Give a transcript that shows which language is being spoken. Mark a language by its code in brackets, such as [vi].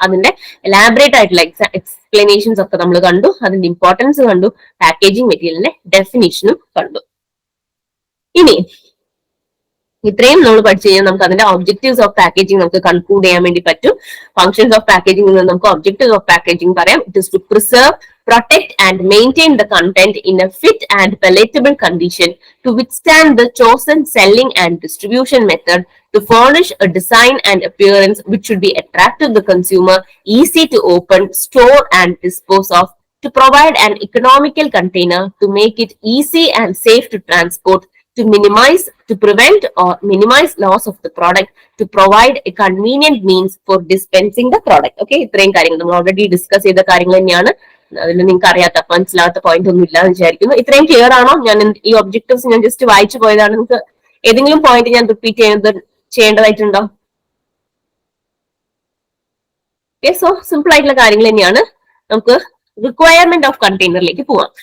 [ml] അതിന്റെ എലാബറേറ്റ് ആയിട്ടുള്ള എക്സ്പ്ലനേഷൻസ് ഒക്കെ നമ്മൾ കണ്ടു, അതിന്റെ ഇമ്പോർട്ടൻസ് കണ്ടു, പാക്കേജിംഗ് മെറ്റീരിയലിന്റെ ഡെഫിനിഷനും കണ്ടു. ഇനി ഇത്രയും നമ്മൾ പഠിച്ചു കഴിഞ്ഞാൽ നമുക്ക് അതിന്റെ ഒബ്ജക്റ്റീവ്സ് ഓഫ് പാക്കേജിംഗ് നമുക്ക് കൺക്ലൂഡ് ചെയ്യാൻ വേണ്ടി പറ്റും. ഫങ്ഷൻസ് ഓഫ് പാക്കേജിംഗ് നിന്ന് നമുക്ക് ഒബ്ജക്റ്റീവ്സ് ഓഫ് പാക്കേജിംഗ് പറയാം. [en] It is to preserve, protect and maintain the content in a fit and palatable condition to withstand the chosen selling and distribution method, to furnish a design and appearance which should be attractive to the consumer, easy to open, store and dispose of, to provide an economical container, to make it easy and safe to transport, to minimize, to prevent or minimize loss of the product, to provide a convenient means for dispensing the product. [ml] Okay, ഇത്രയും കാര്യങ്ങൾ നമ്മൾ already discuss ചെയ്ത കാര്യങ്ങൾ തന്നെയാണ്. അതിൽ നിങ്ങൾക്ക് അറിയാത്ത മനസ്സിലാത്ത point ഒന്നും ഇല്ലാന്ന് വിചാരിക്കുന്നു. ഇത്രയും ക്ലിയർ ആണോ? ഞാൻ ഈ ഒബ്ജക്റ്റീവ്സ് ഞാൻ ജസ്റ്റ് വായിച്ചു പോയതാണ്. നിങ്ങൾക്ക് ഏതെങ്കിലും പോയിന്റ് ഞാൻ റിപ്പീറ്റ് ചെയ്യേണ്ടതായിട്ടുണ്ടോ? ഓക്കെ, സോ സിമ്പിൾ ആയിട്ടുള്ള കാര്യങ്ങൾ തന്നെയാണ്. നമുക്ക് റിക്വയർമെന്റ് ഓഫ് കണ്ടെയ്നറിലേക്ക് പോവാം.